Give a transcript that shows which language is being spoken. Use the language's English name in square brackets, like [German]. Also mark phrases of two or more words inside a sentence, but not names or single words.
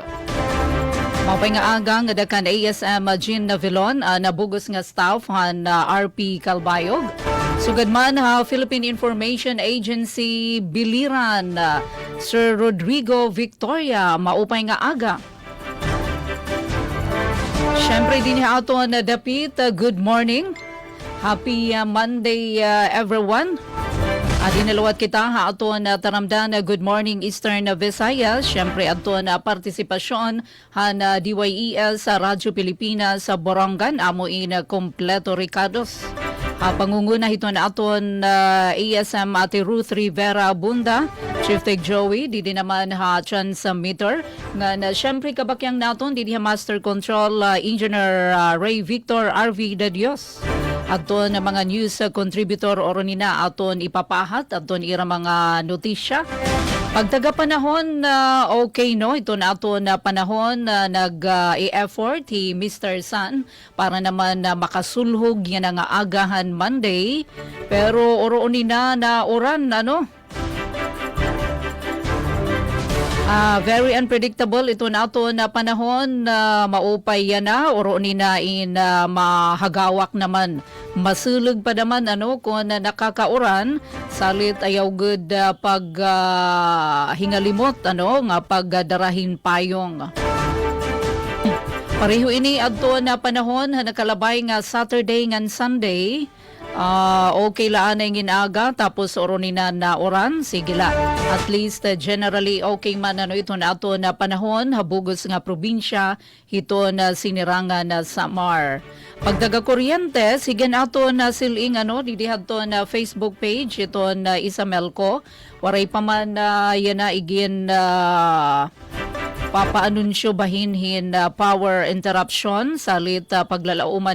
[Waray] Maupay nga aga nga dakan ASM Jean Navilon, nabugos nga staff han RP Calbayog. Sugad man Philippine Information Agency Biliran, Sir Rodrigo Victoria, maupay nga aga. Siyempre din aton dapit, [English] good morning. Happy Monday everyone. [Waray] Dinalawat kita aton taramdan [English] good morning [Waray] Eastern Visayas. Siyempre aton partisipasyon han DYES sa Radyo Pilipinas sa Borongan, amuin kompleto Ricardos. Pangunguna ito na aton ASM Ate Ruth Rivera Abunda, Chief Tech Joey, di naman transmitter. Nga siyempre kabakyang naton, di [English] Master Control Engineer [Waray] Ray Victor RV De Dios. Aton mga [English] news contributor [Waray] oronina aton ipapahat, aton ira mga notisya. Pagtaga-panahon, okay no, ito na aton panahon nag-e-effort si Mr. Sun para naman makasulhog yan nga agahan Monday. Pero oroonin na oran, ano? [English] Very unpredictable [Waray] ito na aton panahon, maupay yan na, oroonin na in mahagawak naman. Masulog pa naman ano kung nakakauran, salit ayaw good pag hingalimot ano nga pagdarahin payong. Pareho ini adto na panahon nakalabay nga Saturday ngan Sunday. Okay laan na ginaga tapos oronin na oran, sige la. At least generally okay man ano ito na ato na panahon, habugos nga probinsya, ito na sinirangan na Samar. Pagdaga kuryente, sige na ato na siling ano, didihad to na Facebook page, ito na Isamelco. Waray pa man yan na igin papaanunsyo bahinhin [English] power interruption [Waray] salit paglalauman